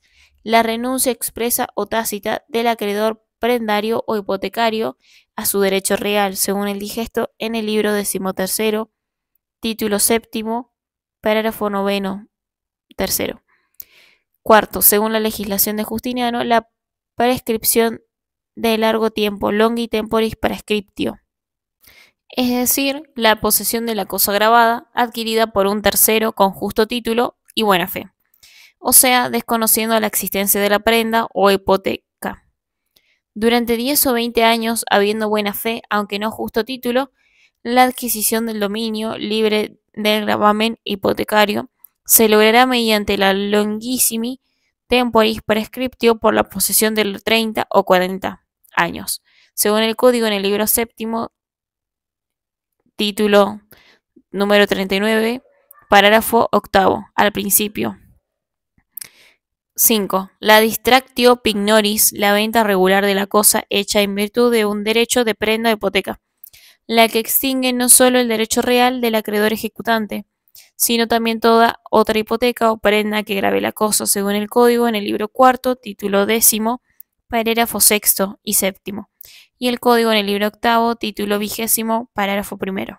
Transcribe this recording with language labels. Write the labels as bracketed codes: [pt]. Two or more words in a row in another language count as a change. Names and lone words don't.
[es] La renuncia expresa o tácita del acreedor prendario o hipotecario a su derecho real, según el digesto en el libro 13, título 7, parágrafo 9, tercero. 4. Según la legislación de Justiniano, la prescripción de largo tiempo, [la] longi temporis prescriptio, [es] es decir, la posesión de la cosa grabada adquirida por un tercero con justo título y buena fe, o sea, desconociendo la existencia de la prenda o hipoteca. Durante 10 o 20 años, habiendo buena fe, aunque no justo título, la adquisición del dominio libre del gravamen hipotecario se logrará mediante la [la] longissimi temporis prescriptio [es] por la posesión de los 30 o 40 años, según el Código en el libro 7, título número 39, parágrafo 8, al principio. 5. La [la] distractio pignoris, [es] la venta regular de la cosa hecha en virtud de un derecho de prenda o hipoteca, la que extingue no solo el derecho real del acreedor ejecutante, sino también toda otra hipoteca o prenda que grave la cosa, según el Código en el libro 4, título 10, parágrafo 6 y 7, y el Código en el libro 8, título 20, parágrafo 1.